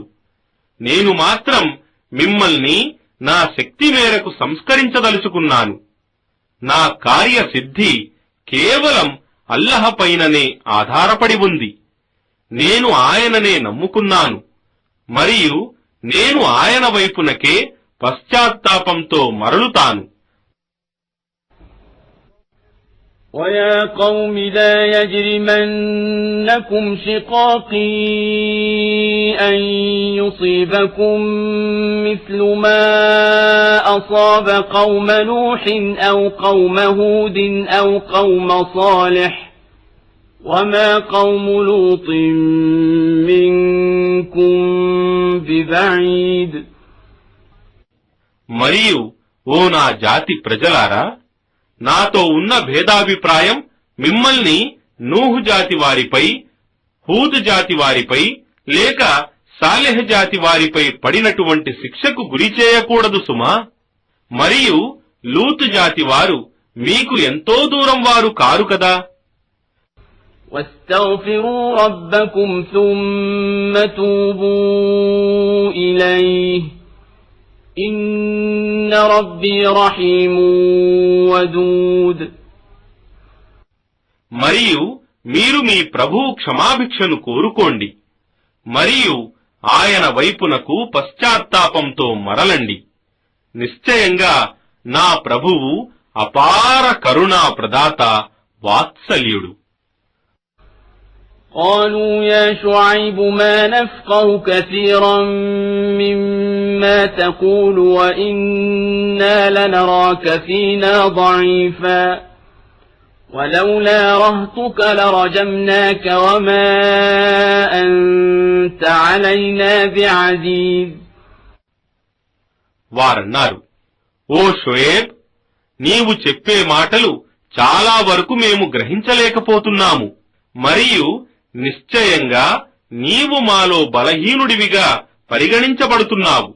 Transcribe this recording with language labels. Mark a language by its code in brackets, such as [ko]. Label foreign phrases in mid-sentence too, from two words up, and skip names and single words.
[te] నేను మాత్రం మిమ్మల్ని నా శక్తి మేరకు సంస్కరించదలుచుకున్నాను. నా కార్యసిద్ధి కేవలం అల్లహ్ పైననే ఆధారపడి ఉంది. నేను ఆయననే నమ్ముకున్నాను, మరియు నేను ఆయన వైపునకే పశ్చాత్తాపంతో మరలుతాను. [ar] وَيَا قَوْمِ لَا يَجْرِمَنَّكُمْ شِقَاقِي أَن يُصِيبَكُم مِّثْلُ مَا أَصَابَ قَوْمَ نُوحٍ أَوْ قَوْمَ هُودٍ أَوْ قَوْمَ صَالِحٍ وَمَا قَوْمُ لُوطٍ مِّنكُم بِبَعِيدٍ. [te] మరియు ఓ నా జాతి ప్రజలారా, నాతో ఉన్న భేదాభిప్రాయం మిమ్మల్ని నూహు జాతి వారిపై, హూద్ జాతి వారిపై, లేక సాలెహ్ జాతి వారిపై పడినటువంటి శిక్షకు గురి చేయకూడదు సుమా. మరియు లూత్ జాతి వారు మీకు ఎంతో దూరం వారు కారు కదా. [ar] واستغفروا ربكم ثم توبوا إليه إن ربي رحيم ودود. [te] మరియు మీరు మీ ప్రభువు క్షమాభిక్షను కోరుకోండి, మరియు ఆయన వైపునకు పశ్చాత్తాపంతో మరలండి. నిశ్చయంగా నా ప్రభువు అపార కరుణా ప్రదాత, వాత్సల్యుడు. [ar] قالوا يا شعيب ما نفقه كثيرا مما تقول وإنا لنراك فينا ضعيفا ولولا رهطك لرجمناك وما أنت علينا بعزيز. [te] వారన్నారు, ఓ షోయేబ్, నీవు చెప్పే మాటలు చాలా వరకు మేము గ్రహించలేకపోతున్నాము, మరియు నిశ్చయంగా నీవు మాలో బలహీనుడివిగా పరిగణించబడుతున్నావు.